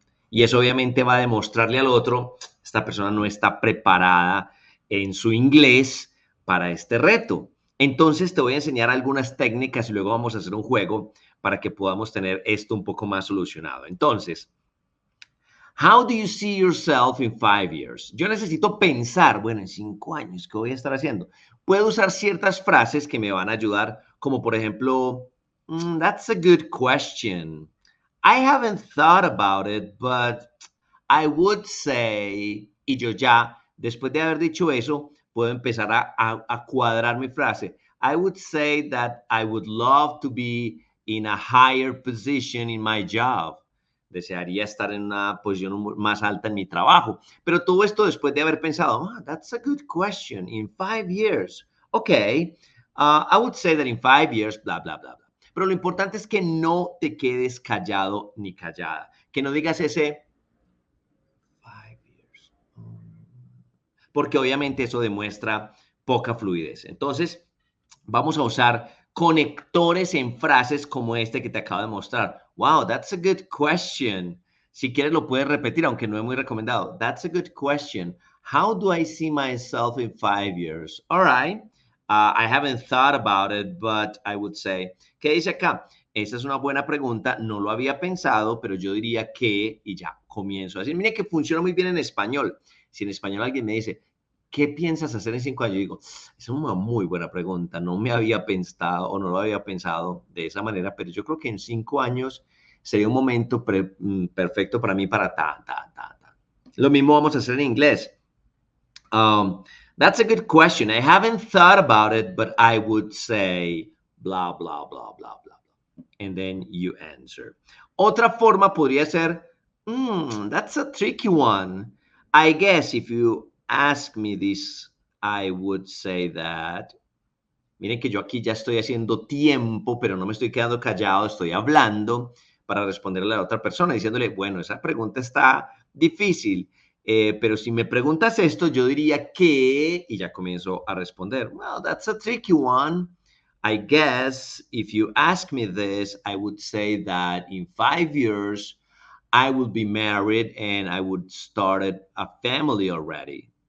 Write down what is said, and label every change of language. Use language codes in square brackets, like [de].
[es] Y eso obviamente va a demostrarle al otro, esta persona no está preparada en su inglés para este reto. Entonces te voy a enseñar algunas técnicas y luego vamos a hacer un juego para que podamos tener esto un poco más solucionado. [en] Entonces, how do you see yourself in 5 years? [es] Yo necesito pensar, bueno, en 5 años, ¿qué voy a estar haciendo? Puedo usar ciertas frases que me van a ayudar, como por ejemplo, [en] that's a good question. I haven't thought about it, but I would say, [es] y yo ya, después de haber dicho eso, puedo empezar a cuadrar mi frase. [en] I would say that I would love to be in a higher position in my job. [es] Desearía estar en una posición más alta en mi trabajo. Pero todo esto después de haber pensado, [en] that's a good question. In 5 years. Okay. I would say that in 5 years, bla, bla, bla, bla. [es] Pero lo importante es que no te quedes callado ni callada. Que no digas ese 5 years. Porque obviamente eso demuestra poca fluidez. Entonces, vamos a usar conectores en frases como este que te acabo de mostrar. [en] Wow, that's a good question. [es] Si quieres lo puedes repetir, aunque no es muy recomendado. [en] That's a good question. How do I see myself in 5 years? All right. I haven't thought about it, but I would say. [es] ¿Qué dice acá? Esa es una buena pregunta. No lo había pensado, pero yo diría que, y ya, comienzo a decir. Mire que funciona muy bien en español. Si en español alguien me dice, ¿qué piensas hacer en 5 años? Yo digo, es una muy buena pregunta. No me había pensado o no lo había pensado de esa manera, pero yo creo que en 5 años sería un momento perfecto para mí para ta. Lo mismo vamos a hacer en inglés. [en] That's a good question. I haven't thought about it, but I would say blah, blah, blah, blah, blah. And then you answer. [es] Otra forma podría ser, [en] that's a tricky one. I guess if you ask me this, I would say that. [es] Miren que yo aquí ya estoy haciendo tiempo, pero no me estoy quedando callado, estoy hablando para responderle a la otra persona, diciéndole, bueno, esa pregunta está difícil, pero si me preguntas esto, yo diría que, y ya comienzo a responder, [en] well, that's a tricky one. I guess if you ask me this, I would say that in 5 years, I would be married and I would started a family already.